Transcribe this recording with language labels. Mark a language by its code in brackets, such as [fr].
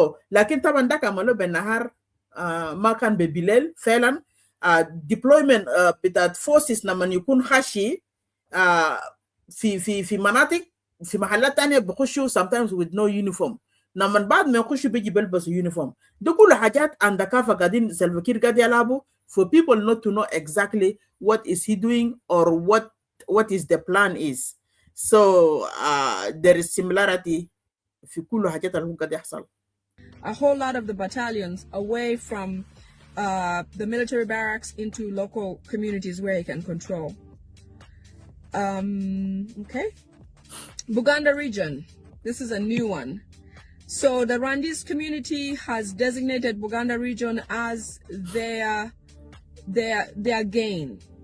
[ar] لكن طبعا ده عملوه بالنهار، ما كان بالليل فعلا. deployment بتاعت فورسز لما يكون خاشي في مناطق في محلات تانية بيخشوا [en] sometimes with no uniform، [ar] لما بعد ما يخشوا بيجي بيلبسوا يونيفورم. ده كل حاجات undercover قاعدين سلفا كير قاعد يلعبوا [en] for people not to know exactly what is he doing or what is the plan is. So there is similarity [ar] في كل حاجات اللي قاعد يحصل. [en] A whole lot of the battalions away from the military barracks into local communities where he can control. Okay. Buganda region. This is a new one. So the Rwandese community has designated Buganda region as their gain.